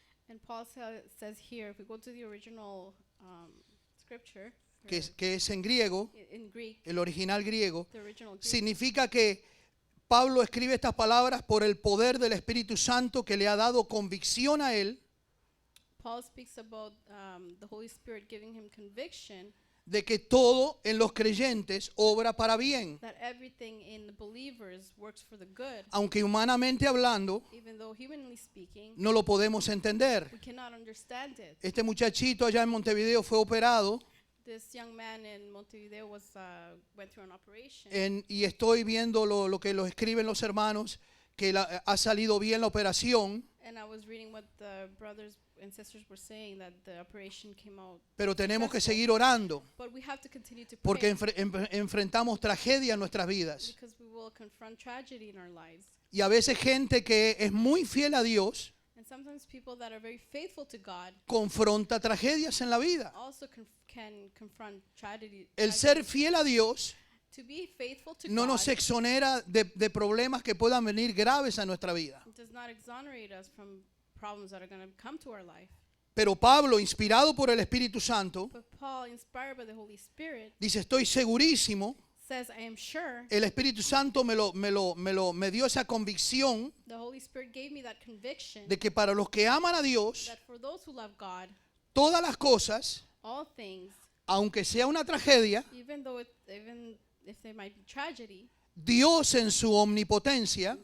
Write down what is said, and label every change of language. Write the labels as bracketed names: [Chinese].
[English] And Paul says here, if we go to the original scripture, [Spanish] que es en griego, [English] in Greek, [Spanish] el original griego, [English] the original Greek, [Spanish] significa que Pablo escribe estas palabras por el poder del Espíritu Santo que le ha dado convicción a él [English] Paul speaks about the Holy Spirit giving him conviction [Spanish] de que todo en los creyentes obra para bien. [English] that everything in the believers works for the good. [Spanish] Aunque humanamente hablando, [English] Even though humanly speaking, [Spanish] no lo podemos entender. [English] we cannot understand it. [Spanish] Este muchachito allá en Montevideo fue operado [English] This young man in Montevideo went through an operation. [Spanish] y estoy viendo lo que lo escriben los hermanos, que ha salido bien la operación, [English] And I was reading what the brothers and sisters were saying, that the operation came out. [Spanish] pero tenemos que [English] successful. [Spanish] seguir orando [English] But we have to continue to [Spanish] porque [English] pray [Spanish] enfrentamos tragedia en nuestras vidas. [English] because we will confront tragedy in our lives. [Spanish] Y a veces gente que es muy fiel a Dios [English] And sometimes people that are very faithful to God [Spanish] confronta tragedias en la vida. [English] also can confront tragedy. [Spanish] El ser fiel a Dios [English] To be faithful to [Spanish] no [English] God [Spanish] nos exonera de problemas que puedan venir graves a nuestra vida. [English] does not exonerate us from problems that are going to come to our life. [Spanish] Pero Pablo, inspirado por el Espíritu Santo, [English] But Paul, inspired by the Holy Spirit, [Spanish] dice, estoy segurísimo, [English] says, I am sure [Spanish] el Espíritu Santo me dio esa convicción [English] the Holy Spirit gave me that conviction [Spanish] de que para los que aman a Dios, [English] that for those who love God, [Spanish] todas las cosas, [English] all things, [Spanish] aunque sea una tragedia, [English] even if there might be tragedy, [Spanish] Dios en su omnipotencia,